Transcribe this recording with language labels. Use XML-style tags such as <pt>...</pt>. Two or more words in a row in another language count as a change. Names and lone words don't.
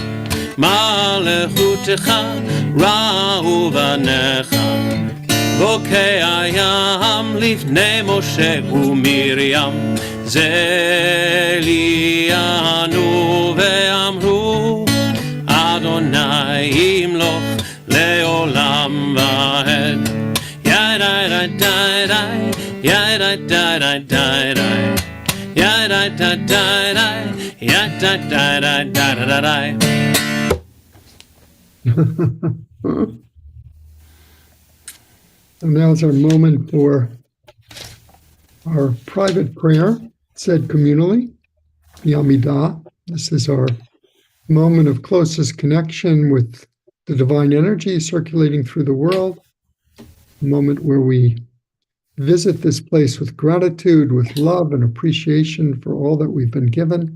<he>מלכותך ראו בניך, בוקע ים לפני משה ומרים, זליענו ואמרו, אדוני ימלוך לעולם ועד. ידי די די, ידי די די די די, ידי די די די, ידי די די די די די.</he> <en>And now is our moment for our private prayer, said communally, the Amidah. This is our moment of closest connection with the divine energy circulating through the world, a moment where we visit this place with gratitude, with love and appreciation for all that we've been given.</en>